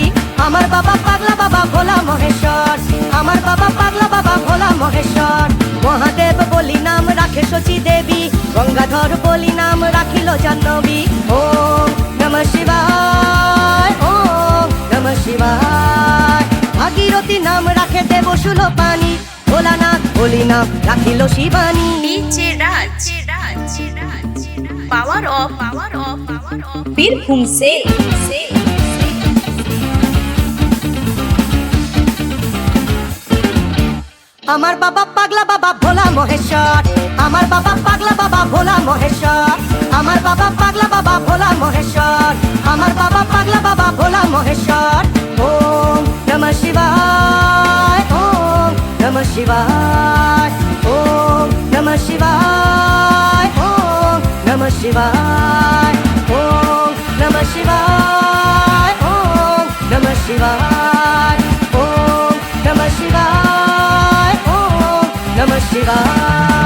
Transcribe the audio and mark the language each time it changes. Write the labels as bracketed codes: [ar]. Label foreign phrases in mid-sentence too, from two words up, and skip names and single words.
[bn] আমার বাবা পাগলা বাবা ভোলা মহেশ্বর, আমার বাবা পাগলা বাবা ভোলা মহেশ্বর। মহাদেব বলি নাম রাখে শচী দেবী, গঙ্গাধর বলি নাম রাখিল জাহ্নবী। [sa] ওম নমঃ শিবায়, ওম নমঃ শিবায়। [bn] ভাগীরথী নাম রাখে দেব সুলোপানি, ভোলানাথ বলি নাম রাখিল শিবানী। ডিজে রাজ [en] power of [bn] বীরভূম से আমার বাবা পাগলা বাবা ভোলা মহেশ্বর, আমার বাবা পাগলা বাবা ভোলা মহেশ্বর, আমার বাবা পাগলা বাবা ভোলা মহেশ্বর, আমার বাবা পাগলা বাবা ভোলা মহেশ্বর। [sa] ওম নমঃ শিবায়, ওম নমঃ শিবায়, ওম নমঃ শিবায়, ওম নমঃ শিবায়, ওম নমঃ শিবায়, ওম নমঃ শিবায়, ওম নমঃ শিবায়, ওম নমঃ শিবায়।